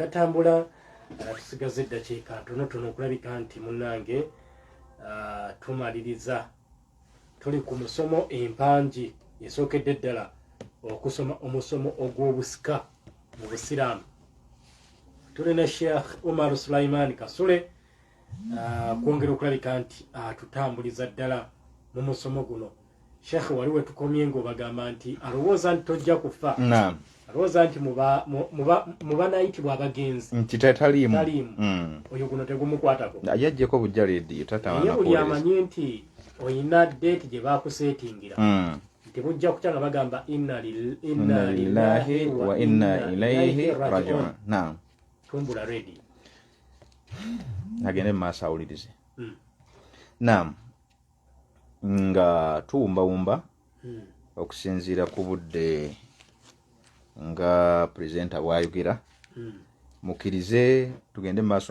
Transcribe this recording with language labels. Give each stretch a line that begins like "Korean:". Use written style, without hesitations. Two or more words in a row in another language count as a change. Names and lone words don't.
Ganda: katambula tusigaze eddakiika ntonotono okulabika nti munnange tumaliriza tuli ku musomo empangi esookedde ddala okusoma omusomo ogw'obusika mu busiraamu tulina Sheikh Umar Sulaiman Kasule kwongera okulabika nti atutambuliza ddala mu musomo guno Sheikh waliwe tukomye ngo bagamba nti alowooza nti tojja kufa. Naam. Alowooza nti muba nayitibwa abagenzi. Nti tataliimu. Oyo guno tegumukwatako. Yajjeko bujja leediyo tatawana naye buli amanyi nti oyina date gye baakuseetingira. Nti bujja kutya nga bagamba
Arabic: إنا لله وإنا إليه راجعون.
Ganda: Naam. Tumbula ready. Agende maaso awulirize. Naam. Nga tuwumbawumba okusinziira ku budde nga purezidenta bw'ayogera mukkirize tugende mu maaso